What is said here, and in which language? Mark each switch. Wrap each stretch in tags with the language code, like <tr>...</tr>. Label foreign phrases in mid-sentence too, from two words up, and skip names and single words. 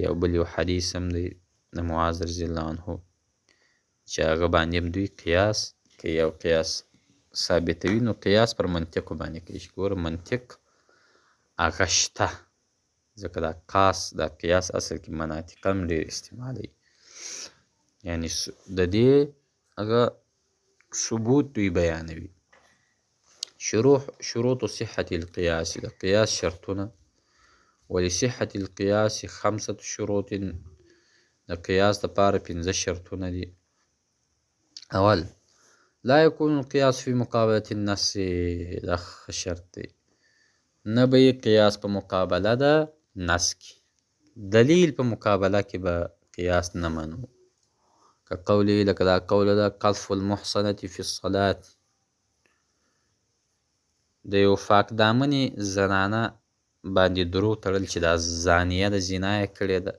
<ps>او بل یو حدیث هم دی د معاذ</ps> <ar>رضی الله عنه</ar> <ps>چې هغه باندې هم دوی قیاس کوي او قیاس ثابتوي. نو قیاس پر منطقو باندې کوي چې ګوره منطق هغه شته، ځکه دا قیاس اصل کې مناطق هم ډېر استعمالوي، یعنی د دې هغه ثبوت دوی بیانوي.</ps> <ar>شروط صحة القیاس،</ar> <ps>د قیاس شرطونه.</ps> <ar>ولصحة القیاس 5 شروط،</ar> <ps>د قیاس دپاره 5 شرطونه دي. اول،</ps> <ar>لا یکون القیاس فی مقابلة النص،</ar> <ps>دا ښه شرط دی، نه به یې قیاس په مقابله د نص کې، دلیل په مقابله کې به قیاس نه منو. که قولی، لکه دا قوله ده</ps> <ar>قذف المحصنة فی الصلاة،</ar> <ps>د یو پاک دامنې زنانه باندې دروغ تړل چې دا زانیه ده، زنا یې کړې ده.</ps>